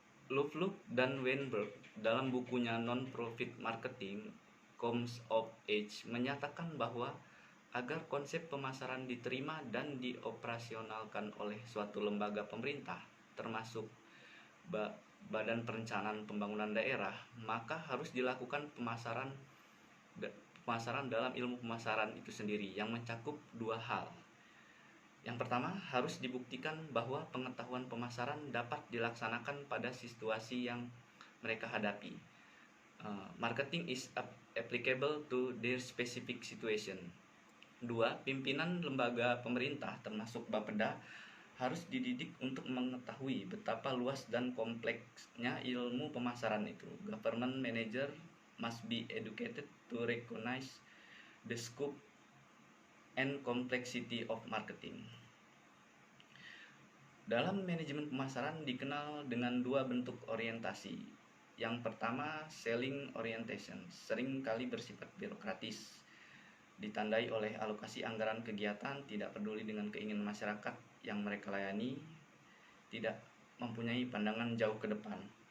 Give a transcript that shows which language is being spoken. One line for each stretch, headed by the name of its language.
Indonesian: Lovelock dan Weinberg dalam bukunya Non-Profit Marketing, Comes of Age, menyatakan bahwa agar konsep pemasaran diterima dan dioperasionalkan oleh suatu lembaga pemerintah, termasuk Badan Perencanaan Pembangunan Daerah, maka harus dilakukan pemasaran dalam ilmu pemasaran itu sendiri yang mencakup 2 hal. Yang pertama, harus dibuktikan bahwa pengetahuan pemasaran dapat dilaksanakan pada situasi yang mereka hadapi.
English: Marketing is applicable to their specific situation.
Indonesian: 2. Pimpinan lembaga pemerintah termasuk Bapeda harus dididik untuk mengetahui betapa luas dan kompleksnya ilmu pemasaran itu.
English: Government manager must be educated to recognize the scope and complexity of marketing.
Indonesian: Dalam manajemen pemasaran dikenal dengan 2 bentuk orientasi. Yang pertama, selling orientation, sering kali bersifat birokratis, ditandai oleh alokasi anggaran kegiatan, tidak peduli dengan keinginan masyarakat yang mereka layani, tidak mempunyai pandangan jauh ke depan.